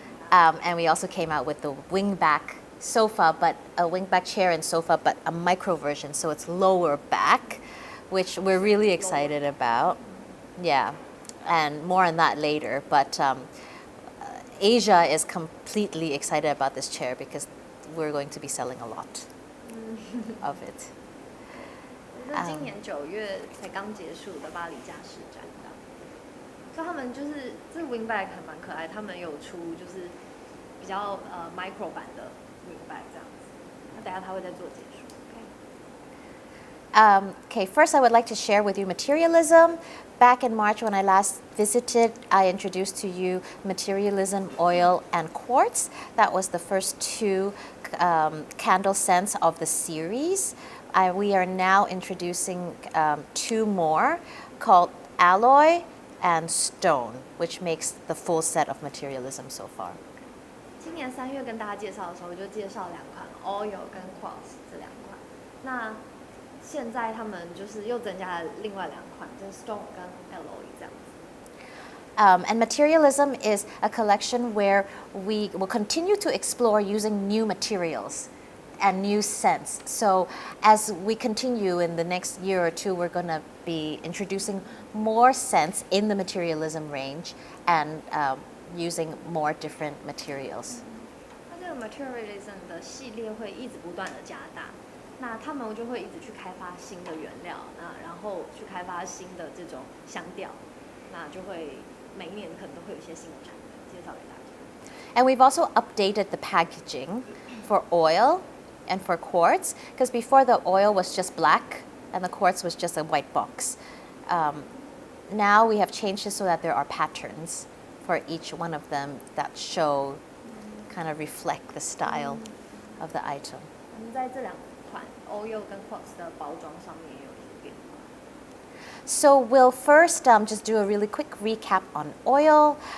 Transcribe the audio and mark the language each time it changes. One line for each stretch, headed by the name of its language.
English: And we also came out with the wingback sofa, but a wingback chair and sofa, but a micro version, so it's lower back, which we're really excited about. Yeah, and more on that later. But Asia is completely excited about this chair because we're going to be selling a lot of it.
Chinese: 这是今年9月才刚结束的巴黎家饰展，所以他们就是这 wingback 还蛮可爱，他们有出就是比较micro 版的 wingback 这样子。那等下他会再做解说。
English: Okay, first I would like to share with you materialism. Back in March when I last visited, I introduced to you materialism, oil, and quartz. That was the first 2 candle scents of the series. We are now introducing 2 more called alloy and stone, which makes the full set of materialism so far.
Chinese: 今年3月跟大家介绍的时候，就介绍2款 oil 跟 quartz 这2款。那现在他们就是又增加了另外2款，就是 stone 跟 alloy 这样子。
English: And materialism is a collection where we will continue to explore using new materials and new scents. So as we continue in the next year or 2, we're going to be introducing more scents in the materialism range and using more different materials.
Chinese: 那这个 materialism 的系列会一直不断的加大，那他们就会一直去开发新的原料，然后去开发新的这种香调，那就会每一年可能都会有一些新的产品介绍给大家。
English: And we've also updated the packaging for oil and for quartz, because before the oil was just black and the quartz was just a white box. Now we have changed it so that there are patterns for each one of them that show, kind of reflect the style of the item.
Chinese: 我们在这2款 oil 跟 quartz 的包装上面也有一些变化。
English: So we'll first just do a really quick recap on oil.